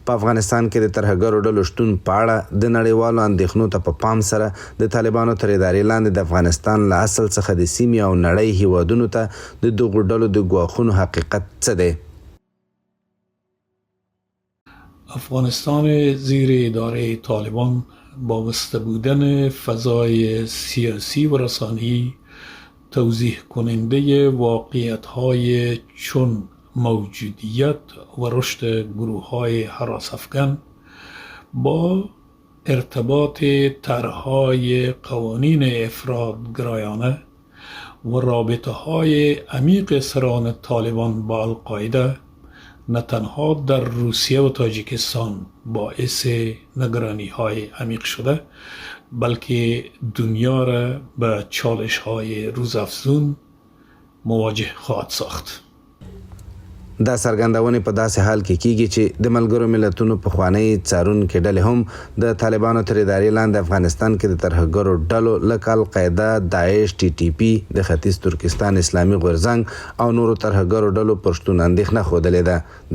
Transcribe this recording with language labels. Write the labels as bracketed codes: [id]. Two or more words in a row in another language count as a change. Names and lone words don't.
[ps] په افغانستان کې د ترهګرو ډلو شتون په اړه د نړیوالو اندېښنو ته په پام سره د طالبانو تر ادارې لاندې د افغانستان له اصل څخه د سیمې او نړۍ هیوادونو ته د دغو ډلو د ګواښونو حقیقت څه دی؟ [fa] افغانستان زیر اداره طالبان وابسته بودن فضای سیاسی و رسانه‌ای توضیح کننده واقعیت‌های چون موجودیت و رشد گروه‌های هراس افکن با ارتباط طرح‌های قوانین افراط‌گرایانه و رابطه‌های عمیق سران طالبان با القاعده نه تنها در روسیه و تاجیکستان باعث نگرانی‌های عمیق شده، بلکه دنیا را به چالش‌های روزافزون مواجه خواهد ساخت. [ps] دا څرګندونې په داسې حال کې کیږي چې د ملګرو ملتونو پخوانۍ څارونکې ډلې هم د طالبانو تر ادارې لاندې افغانستان کې د ترهګرو ډلو لکه القاعده، داعش، TTP، د ختیځ ترکستان اسلامي غورځنګ او نورو ترهګرو ډلو پر شتون اندېښنه ښودلې ده.